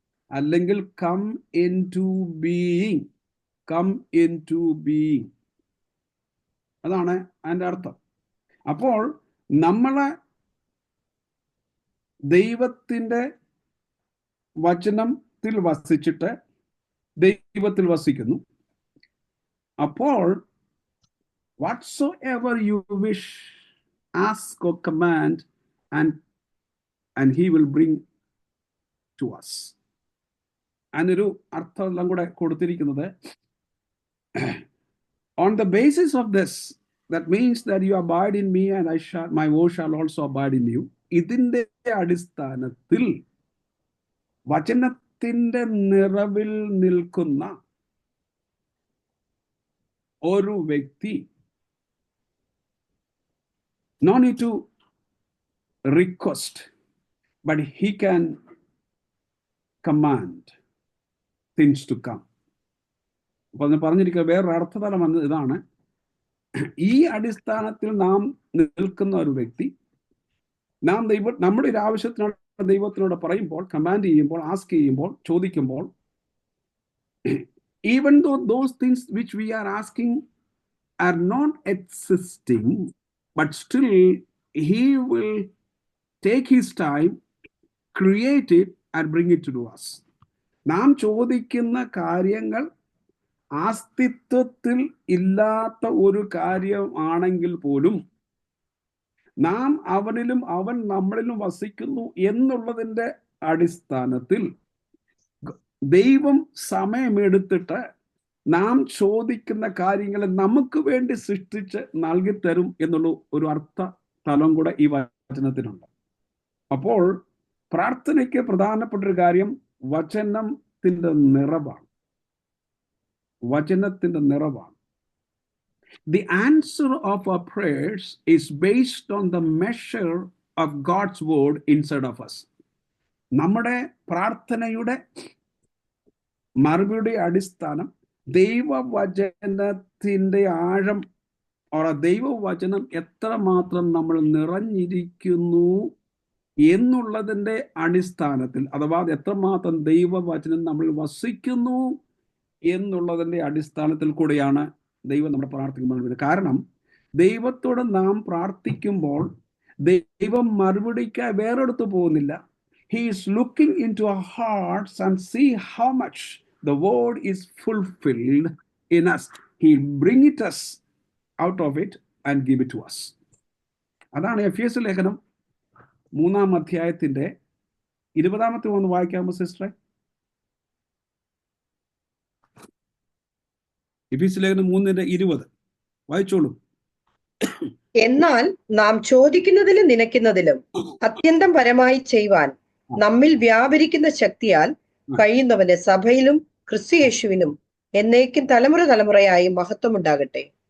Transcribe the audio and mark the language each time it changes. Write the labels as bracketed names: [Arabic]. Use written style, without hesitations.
[Malayalam] അല്ലെങ്കിൽ [English] come into being, [Malayalam] come in to being, അതാണ് അതിൻ്റെ അർത്ഥം. അപ്പോൾ നമ്മളെ ദൈവത്തിൻ്റെ വചനത്തിൽ വസിച്ചിട്ട് ദൈവത്തിൽ വസിക്കുന്നു. അപ്പോൾ [English] whatsoever you wish, ask or command, and he will bring to us. [Malayalam] അതിനൊരു അർത്ഥം എല്ലാം കൂടെ കൊടുത്തിരിക്കുന്നത്, [English] on the basis of this, that means that you abide in me and my word shall also abide in you. [Malayalam] ഇതിന്റെ അടിസ്ഥാനത്തിൽ വചനത്തിന്റെ നിറവിൽ നിൽക്കുന്ന ഒരു വ്യക്തി [English] no need to request, but he can command things to come. [Malayalam] അപ്പോൾ ഞാൻ പറഞ്ഞിരിക്കുക വേറൊരു അർത്ഥതലം വന്നത് ഇതാണ്. ഈ അടിസ്ഥാനത്തിൽ നാം നിൽക്കുന്ന ഒരു വ്യക്തി, നാം നമ്മുടെ ഒരു ആവശ്യത്തിനോട് ദൈവത്തിനോട് പറയുമ്പോൾ, കമാൻഡ് ചെയ്യുമ്പോൾ, ആസ്ക് ചെയ്യുമ്പോൾ, ചോദിക്കുമ്പോൾ, [English] even though those things which we are asking are not existing, but still he will take his time, create it and bring it to us. [Malayalam] നാം ചോദിക്കുന്ന കാര്യങ്ങൾ അസ്തിത്വത്തിൽ ഇല്ലാത്ത ഒരു കാര്യം ആണെങ്കിൽ പോലും നാം അവനിലും അവൻ നമ്മളിലും വസിക്കുന്നു എന്നുള്ളതിൻ്റെ അടിസ്ഥാനത്തിൽ ദൈവം സമയമെടുത്തിട്ട് നാം ചോദിക്കുന്ന കാര്യങ്ങളെ നമുക്ക് വേണ്ടി സൃഷ്ടിച്ച് നൽകിത്തരും എന്നുള്ള ഒരു അർത്ഥ തലം കൂടെ ഈ വചനത്തിനുണ്ട്. അപ്പോൾ പ്രാർത്ഥനയ്ക്ക് പ്രധാനപ്പെട്ട ഒരു കാര്യം വചനത്തിന്റെ നിറവാണ്. വചനത്തിന്റെ നിറവാണ്. [English] The answer of our prayers is based on the measure of God's word inside of us. [Malayalam] നമ്മുടെ പ്രാർത്ഥനയുടെ മറുപടിയുടെ അടിസ്ഥാനം ദൈവവചനത്തിന്റെ ആഴം, ദൈവവചനം എത്രമാത്രം നമ്മൾ നിറഞ്ഞിരിക്കുന്നു എന്നുള്ളതിൻ്റെ അടിസ്ഥാനത്തിൽ, അഥവാ എത്രമാത്രം ദൈവവചനം നമ്മൾ വസിക്കുന്നു എന്നുള്ളതിൻ്റെ അടിസ്ഥാനത്തിൽ കൂടെയാണ് ദൈവം നമ്മുടെ പ്രാർത്ഥിക്കുമ്പോൾ. കാരണം ദൈവത്തോട് നാം പ്രാർത്ഥിക്കുമ്പോൾ ദൈവം മറുപടിക്ക് വേറെടുത്ത് പോകുന്നില്ല. [English] He is looking into our hearts and see how much the word is fulfilled in us. He'll bring it us out of it and give it to us. [Malayalam] അതാണ് എഫേസ്യ ലേഖനം 3-ാം അധ്യായത്തിന്റെ 20-ാമത്തെ ഒന്ന് വായിക്കാമോ സിസ്റ്ററെ? എഫേസ്യ ലേഖനം 3:20 വായിച്ചോളൂ. എന്നാൽ നാം ചോദിക്കുന്നതിലും നനയ്ക്കുന്നതിലും അത്യന്തം പരമായി ചെയ്യുവാൻ നമ്മിൽ വ്യാപരിക്കുന്ന ശക്തിയാൽ കഴിയുന്നവന് സഭയിലും ക്രിസ്തുയേശുവിനും എന്നേക്കും തലമുറയായി മഹത്വം ഉണ്ടാകട്ടെ.